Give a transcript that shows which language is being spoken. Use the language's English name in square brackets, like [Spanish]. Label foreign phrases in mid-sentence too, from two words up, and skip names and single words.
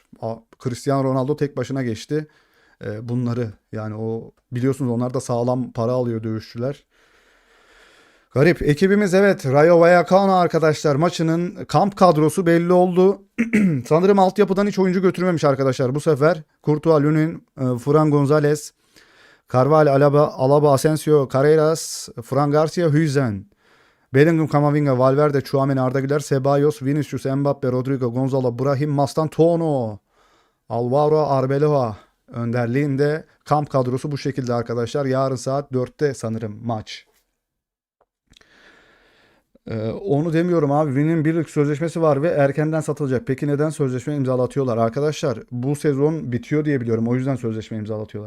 [Turkish] Cristiano Ronaldo tek başına geçti. Bunları yani, o biliyorsunuz onlar da sağlam para alıyor dövüşçüler. Garip. Ekibimiz, evet, Rayo Vallecano arkadaşlar maçının kamp kadrosu belli oldu. Sanırım altyapıdan hiç oyuncu götürmemiş arkadaşlar bu sefer. Courtois, Lunin, Fran Gonzalez, Carvalho, Alaba, Asensio, Carreras, Fran Garcia, Hüzen. Bellingham, Camavinga, Valverde, Tchouaméni, Arda Güler, Ceballos, Vinicius, Mbappe, Rodrigo, Gonzalo, Brahim, Mastantuono, Alvaro Arbeloa önderliğinde kamp kadrosu bu şekilde arkadaşlar. Yarın saat 4'te sanırım maç. Onu demiyorum abi. Vin'in bir yıllık sözleşmesi var ve erkenden satılacak. Peki neden sözleşme imzalatıyorlar? Arkadaşlar bu sezon bitiyor diye biliyorum. O yüzden sözleşme imzalatıyorlar.